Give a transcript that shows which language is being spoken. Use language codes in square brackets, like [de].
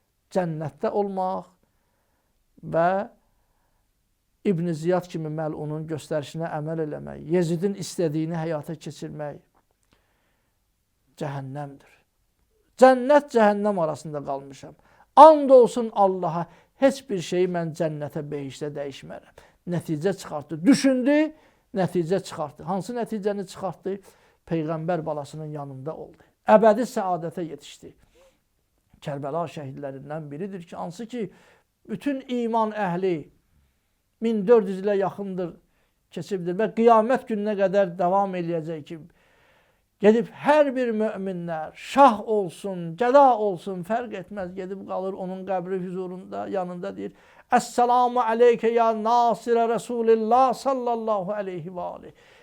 [az] cənnətdə olmaq və İbn Ziyad kimi məlunun göstərişinə əməl eləmək, Yezidin istədiyini həyata keçirmək cəhənnəmdir. Cənnət, cəhənnəm arasında qalmışam. And olsun Allaha, heç bir şeyi mən cənnətə, behişdə dəyişmərəm. Nəticə çıxartdı. Düşündü, nəticə çıxartdı. Hansı nəticəni çıxartdı? Peyğəmbər balasının yanında oldu. Əbədi səadətə yetişdi. Kərbəla şəhidlərindən biridir ki, hansı ki, bütün iman əhli 1400 ilə yaxındır keçibdir və qiyamət gününə qədər davam eləyəcək ki, gedib hər bir möminlər, şah olsun, gəda olsun, fərq etməz, gedib qalır onun qəbri huzurunda, yanında deyir, [ar] Əssalamu aleykə ya nasirə Resulillah [az] sallallahu aleyhi və aleyh.